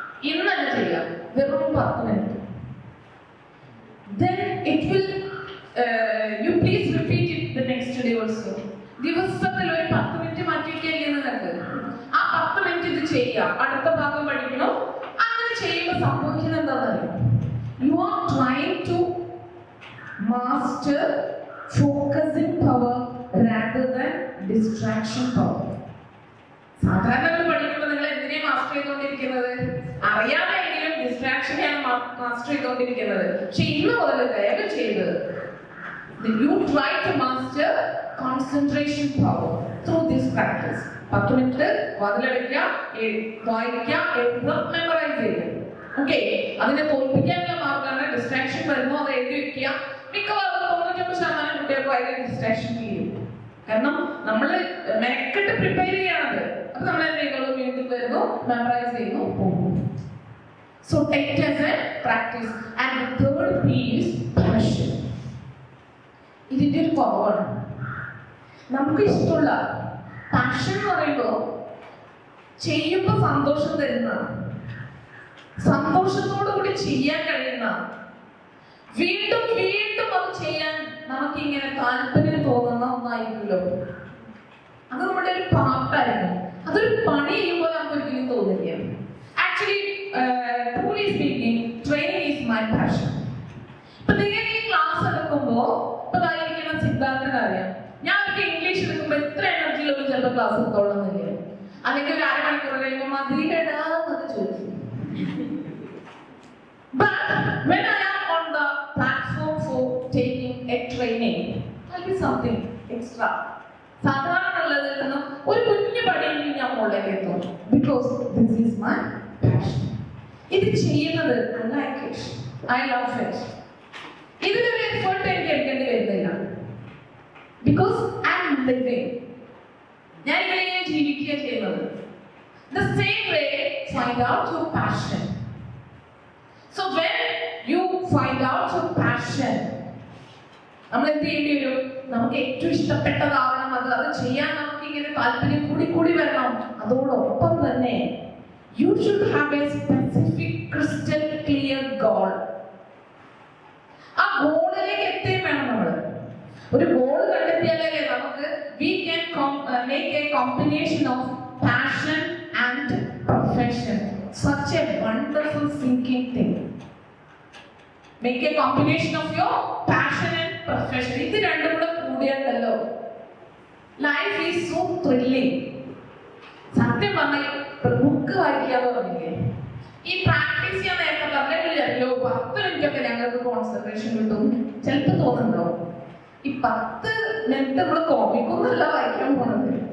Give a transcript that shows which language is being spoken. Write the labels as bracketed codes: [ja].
[ml] ഇന്ന് തന്നെ ചെയ്യാം, വെറും 10 minute. [en] Then it will you please repeat it the next day also. [ml] ദിവസത്തിൽ ഒരു 10 മിനിറ്റ് മാറ്റി വയ്ക്കുകയല്ലേ നിങ്ങൾക്ക്. ആ 10 മിനിറ്റ് ഇത് ചെയ്യാം, അടുത്ത ഭാഗം പഠിക്കണം. അങ്ങനെ ചെയ്യുമ്പോൾ സംഭവിക്കുന്നത് എന്താണെന്നറിയാം? [en] You are trying to master focusing power rather than distraction power. [ml] സാധാരണ പഠിക്കുമ്പോൾ നിങ്ങൾ എന്തിനെ മാസ്റ്റർ ചെയ്തുകൊണ്ടിരിക്കുന്നത്? അറിയാമെങ്കിലും ഡിസ്ട്രാക്ഷനെയാണ് മാസ്റ്റർ ചെയ്തുകൊണ്ടിരിക്കുന്നത്. പക്ഷെ ഇന്ന് മുതൽ ദയവ് ചെയ്ത് [en] you try to master concentration power through this practice. [ml] 10 minute വാതിലടയ്ക്കുക, വായിക്കുക, എഴുതുക, മെമ്മറൈസ് ചെയ്യുക. ഓക്കെ, അതിനെ തോൽപ്പിക്കാനുള്ള മാർഗമാണ് ഡിസ്ട്രാക്ഷൻ വരുമ്പോൾ അത് എഴുതി വെക്കുക. മിക്കവാറും 99% കുട്ടികൾക്ക് അതിന് ഡിസ്ട്രാക്ഷൻ ചെയ്യും. കാരണം നമ്മൾ മെനക്കെട്ട് പ്രിപ്പയർ ചെയ്യാണത്. അപ്പൊ നമ്മൾ എന്ത് ചെയ്യുന്നു? വീണ്ടും വരുന്നു, മെമ്മറൈസ് ചെയ്യുന്നു, പോകുന്നു. [en] So take it as a practice. And the third P is passion. [ml] ഇതിന്റെ ഒരു കുറവാണ്. നമുക്ക് ഇഷ്ടമുള്ള പാഷൻ എന്ന് പറയുമ്പോൾ ചെയ്യുമ്പോൾ സന്തോഷം തരുന്ന, സന്തോഷത്തോടു കൂടി ചെയ്യാൻ കഴിയുന്ന, വീണ്ടും വീണ്ടും അത് ചെയ്യാൻ നമുക്ക് ഇങ്ങനെ താല്പര്യം തോന്നുന്ന ഒന്നായിരിക്കുമല്ലോ. അത് നമ്മുടെ ഒരു പാർട്ടായിരുന്നു. അതൊരു പണി ചെയ്യുമ്പോൾ നമുക്ക് ഒരിക്കലും തോന്നില്ല. [en] Actually truly speaking, training is my passion. [ml] ഇപ്പൊ നിങ്ങൾ ഈ ക്ലാസ് എടുക്കുമ്പോൾ ഇപ്പൊ ഇരിക്കുന്ന സിദ്ധാർത്ഥന് അറിയാം, ഞാൻ അവർക്ക് ഇംഗ്ലീഷ് എടുക്കുമ്പോൾ എത്ര എനർജിയിലൊന്നും ചിലപ്പോൾ ക്ലാസ് എടുത്തോളുന്നില്ല. അല്ലെങ്കിൽ ഒരു 1/2 മണിക്കൂർ കഴിയുമ്പോൾ മതിയിടാന്നൊക്കെ ചോദിച്ചു. [en] But when I am on the platform for taking a training, I'll be something extra. [ml] സാധാരണ ഉള്ളതിൽ നിന്നും ഒരു കുഞ്ഞു പടിയെങ്കിലും ഞാൻ മുകളിലേക്ക് എത്തും. [en] Because this is my passion. [ml] ഇത് ചെയ്യുന്നത് [en] I love it. [ml] ഇതിനൊരു എഫേർട്ട് എനിക്ക് എടുക്കേണ്ടി വരുന്നില്ല. [en] Because I am living. [ml] ഞാൻ ഇങ്ങനെ ജീവിക്കുക ചെയ്യുന്നത്. [en] The same way, find out your passion. So when you find out your passion, [ml] നമ്മൾ എന്ത് ചെയ്യേണ്ടി വരും? നമുക്ക് ഏറ്റവും ഇഷ്ടപ്പെട്ടതാവണം അത് ചെയ്യാൻ നമുക്ക് ഇങ്ങനെ താല്പര്യം കൂടി വരണം. അതോടൊപ്പം തന്നെ [en] you should have a specific crystal clear goal. [ml] ആ ഗോളിലേക്ക് എത്തുകയും വേണം. നമ്മൾ ഒരു ഗോൾ കണ്ടെത്തിയാലേ നമുക്ക് [en] we can make a combination of passion and profession. Such such a wonderful sinking thing. Make a combination of your passion and profession. [ml] ഇത് രണ്ടും കൂടെ കൂടിയാണ്ടല്ലോ [en] Life is so thrilling. [ml] സത്യം പറഞ്ഞാൽ ബുക്ക് വായിക്കാതെ പറഞ്ഞില്ലേ, ഈ പ്രാക്ടീസ് ചെയ്യാൻ നേരത്തെ പറഞ്ഞല്ലോ 10 മിനിറ്റ് ഒക്കെ ഞങ്ങൾക്ക് കോൺസെൻട്രേഷൻ കിട്ടും. ചിലപ്പോൾ തോന്നുന്നുണ്ടാവും ഈ 10 മിനിറ്റ് നമ്മൾ കോമിക്കൊന്നല്ല വായിക്കാൻ പോണത്.